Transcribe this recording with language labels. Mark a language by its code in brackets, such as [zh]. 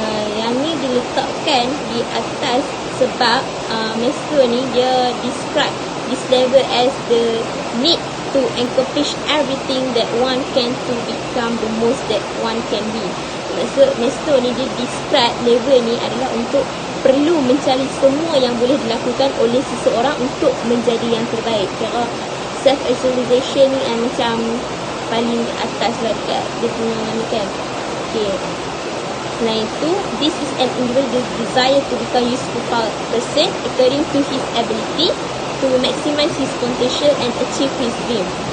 [ms] Yang ni diletakkan di atas sebab Maslow ni dia [en] describe this level as the need to accomplish everything that one can to become the most that one can be. [ms] Maksud Maslow ni dia describe level ni adalah untuk perlu mencari semua yang boleh dilakukan oleh seseorang untuk menjadi yang terbaik. Cara self-actualization ni macam paling atas lah dekat dia punya ni kan. Okay. Selain itu, [en] this is an individual's desire to become useful person according to his ability to maximize his potential and achieve his dream.